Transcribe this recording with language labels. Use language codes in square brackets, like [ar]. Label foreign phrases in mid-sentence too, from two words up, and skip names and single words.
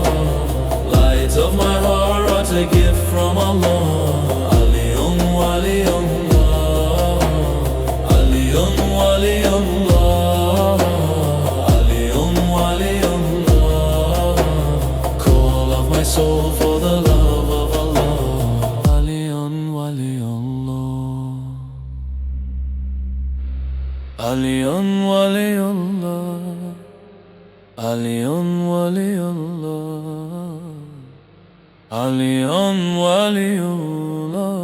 [en] Light of my heart, a gift from Allah, [ar] عليٌّ وليُّ الله. وليُّ الله، عليٌّ وليُّ الله. [en] Call of my soul for the love of Allah, [ar] عليٌّ وليُّ الله. عليٌّ وليُّ الله، عليٌّ وليُّ الله، عليٌّ وليُّ الله.